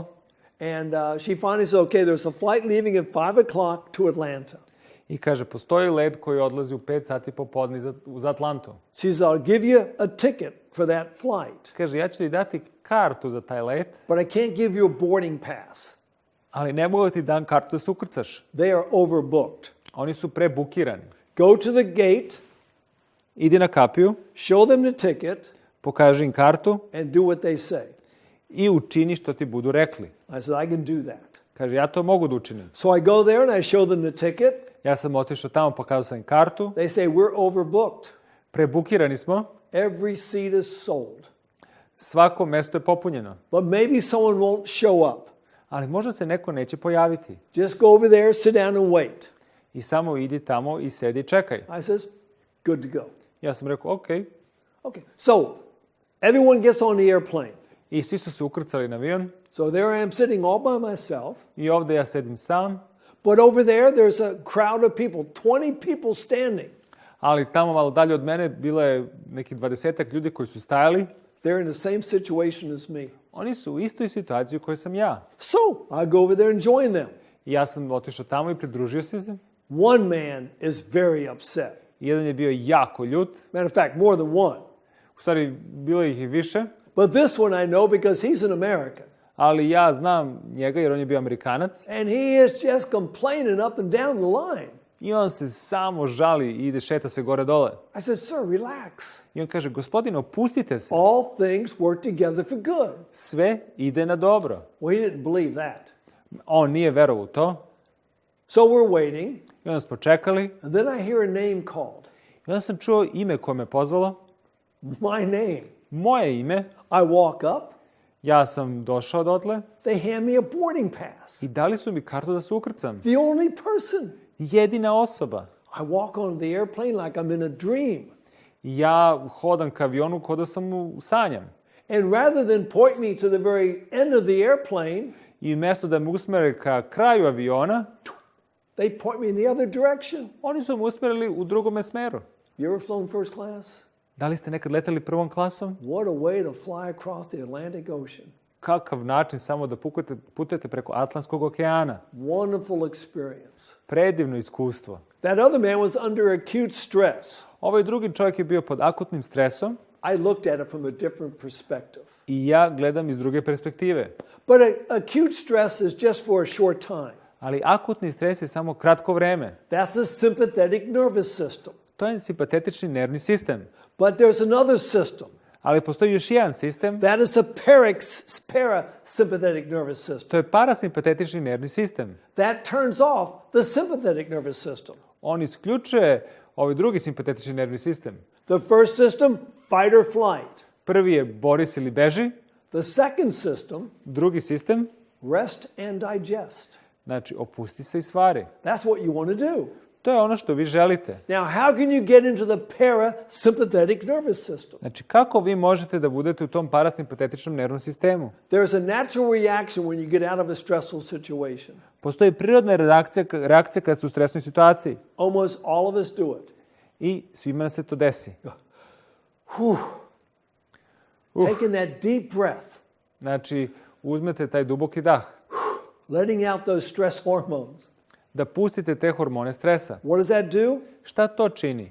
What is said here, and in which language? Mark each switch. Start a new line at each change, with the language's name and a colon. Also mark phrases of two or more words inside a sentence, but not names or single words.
English: And she finally said, okay, there's a flight leaving at 5 o'clock to Atlanta.
Serbian: I kaže, postoji let koji odlazi u 5 sati popodne za Atlantu.
English: She said, I'll give you a ticket for that flight.
Serbian: Kaže, ja ću ti dati kartu za taj let,
English: But I can't give you a boarding pass.
Serbian: ali ne mogu ti dam kartu da se ukrcaš.
English: They are overbooked.
Serbian: Oni su prebukirani.
English: Go to the gate,
Serbian: Idi na kapiju,
English: show them the ticket,
Serbian: pokaži im kartu
English: and do what they say.
Serbian: i učini što ti budu rekli.
English: I said, I can do that.
Serbian: Kaže, ja to mogu da učinim.
English: So I go there and I show them the ticket.
Serbian: Ja sam otišao tamo, pokazao sam im kartu.
English: They say, we're overbooked.
Serbian: Prebukirani smo.
English: Every seat is sold.
Serbian: Svako mesto je popunjeno.
English: But maybe someone won't show up.
Serbian: Ali možda se neko neće pojaviti.
English: Just go over there, sit down and wait.
Serbian: I samo idi tamo i sedi i čekaj.
English: I says, good to go.
Serbian: Ja sam rekao, ok.
English: Okay, so everyone gets on the airplane.
Serbian: I svi su se ukrcali na avion.
English: So there I am sitting all by myself.
Serbian: I ovde ja sedim sam.
English: But over there, there's a crowd of people, 20 people standing.
Serbian: Ali tamo malo dalje od mene bilo je neki 20-ak ljudi koji su stajali.
English: They're in the same situation as me.
Serbian: Oni su u istoj situaciji u kojoj sam ja.
English: So I go over there and join them.
Serbian: I ja sam otišao tamo i pridružio se.
English: One man is very upset.
Serbian: Jedan je bio jako ljut.
English: Matter of fact, more than one.
Serbian: U stvari, bilo ih i više.
English: But this one I know because he's an American.
Serbian: Ali ja znam njega jer on je bio Amerikanac.
English: And he is just complaining up and down the line.
Serbian: I on se samo žali i ide, šeta se gore dole.
English: I said, sir, relax.
Serbian: I on kaže, gospodine, opustite se.
English: All things work together for good.
Serbian: Sve ide na dobro.
English: Well, he didn't believe that.
Serbian: On nije verovao u to.
English: So we're waiting.
Serbian: I onda smo čekali.
English: And then I hear a name called.
Serbian: I onda sam čuo ime koje me pozvalo.
English: My name.
Serbian: Moje ime.
English: I walk up.
Serbian: Ja sam došao dotle.
English: They hand me a boarding pass.
Serbian: I dali su mi kartu da se ukrcam.
English: The only person.
Serbian: Jedina osoba.
English: I walk on the airplane like I'm in a dream.
Serbian: I ja hodam ka avionu kao da sam u sanjam.
English: And rather than point me to the very end of the airplane,
Serbian: I mjesto da me usmere ka kraju aviona,
English: they point me in the other direction.
Serbian: oni su me usmerili u drugome smeru.
English: You ever flown first class?
Serbian: Da li ste nekad leteli prvom klasom?
English: What a way to fly across the Atlantic Ocean.
Serbian: Kakav način samo da putujete preko Atlantskog okeana.
English: Wonderful experience.
Serbian: Predivno iskustvo.
English: That other man was under acute stress.
Serbian: Ovaj drugi čovjek je bio pod akutnim stresom.
English: I looked at it from a different perspective.
Serbian: I ja gledam iz druge perspektive.
English: But acute stress is just for a short time.
Serbian: Ali akutni stres je samo kratko vreme.
English: That's a sympathetic nervous system.
Serbian: To je simpatetični nervni sistem.
English: But there's another system.
Serbian: Ali postoji još jedan sistem.
English: That is the parasympathetic nervous system.
Serbian: To je parasimpatetični nervni sistem.
English: That turns off the sympathetic nervous system.
Serbian: On isključuje ovaj drugi simpatetični nervni sistem.
English: The first system, fight or flight.
Serbian: Prvi je bori se ili beži.
English: The second system,
Serbian: Drugi sistem,
English: rest and digest.
Serbian: znači opusti se i stvari.
English: That's what you want to do.
Serbian: To je ono što vi želite.
English: Now, how can you get into the parasympathetic nervous system?
Serbian: Znači, kako vi možete da budete u tom parasimpatetičnom nervnom sistemu?
English: There's a natural reaction when you get out of a stressful situation.
Serbian: Postoji prirodna reakcija kada ste u stresnoj situaciji.
English: Almost all of us do it.
Serbian: I svima nam se to desi.
English: Taking that deep breath,
Serbian: Znači, uzmete taj duboki dah.
English: letting out those stress hormones.
Serbian: Da pustite te hormone stresa.
English: What does that do?
Serbian: Šta to čini?